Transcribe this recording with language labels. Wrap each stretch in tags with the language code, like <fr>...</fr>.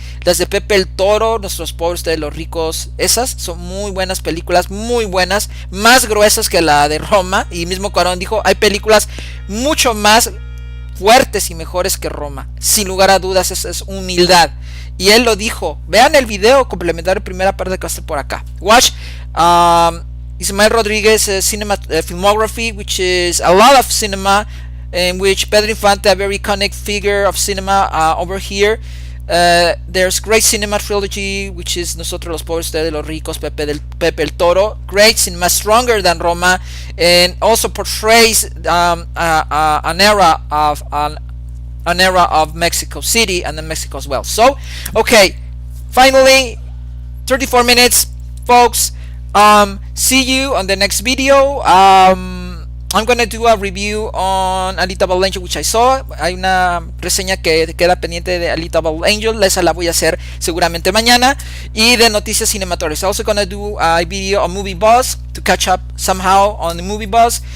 <es>Las de Pepe el Toro, Nuestros pobres de los ricos, esas son muy buenas películas, muy buenas, más gruesas que la de Roma. Y mismo Cuarón dijo, hay películas mucho más fuertes y mejores que Roma. Sin lugar a dudas, esa es humildad. Y él lo dijo. Vean el video complementario, primera parte que va a estar por acá.</es> <en>Watch Ismael Rodríguez filmography, which is a lot of cinema, in which Pedro Infante, a very iconic figure of cinema over here, There's great cinema trilogy, which is Nosotros los Pobres, Ustedes los Ricos, Pepe el Toro. Great cinema, stronger than Roma, and also portrays an era of Mexico City and then Mexico as well. So, okay, finally, 34 minutes, folks. See you on the next video. I'm gonna do a review on Alita Battle Angel, which I saw.</en> <es>Hay una reseña que queda pendiente de Alita Battle Angel. Esa la voy a hacer seguramente mañana. Y de noticias cinematográficas.</es> <en>I'm also gonna do a video on Movie Buzz to catch up somehow on the Movie Buzz.</en>